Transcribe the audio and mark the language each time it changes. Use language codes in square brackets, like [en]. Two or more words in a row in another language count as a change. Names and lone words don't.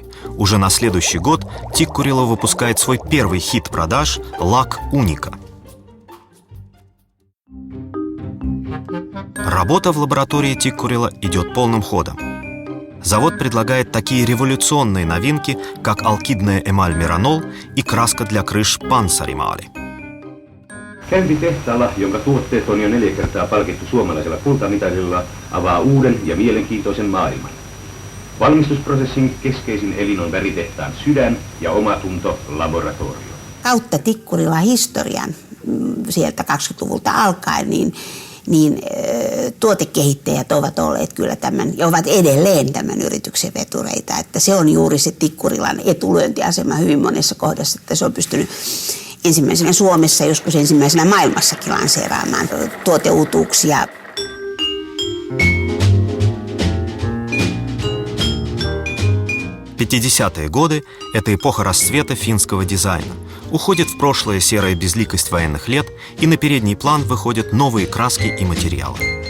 [ru] Уже на следующий год Тиккурила выпускает свой первый хит продаж «Лак Уника». Работа в лаборатории Тиккурила идет полным ходом. Завод предлагает такие революционные новинки, как алкидная эмаль Миранол и краска для крыш Pansarimaali. [fi] Käynti tehtaalla, jonka tuotteet on jo 4 kertaa palkittu suomalaisella kultamitalilla, avaa uuden ja mielenkiintoisen maailman. Valmistusprosessin keskeisin elin on väritehtaan sydän ja omatunto laboratorio. Kautta Tikkurilan historian sieltä 20-luvulta alkaen, niin tuotekehittäjät ovat olleet kyllä tämän ja ovat edelleen tämän yrityksen vetureita. Että se on juuri se Tikkurilan etulyöntiasema hyvin monessa kohdassa, että se on pystynyt ensimmäisenä Suomessa, joskus ensimmäisenä maailmassakin lanseeraamaan tuoteuutuuksia. [ru] Пятидесятые годы – это эпоха расцвета финского дизайна. Уходит в прошлое серая безликость военных лет, и на передний план выходят новые краски и материалы.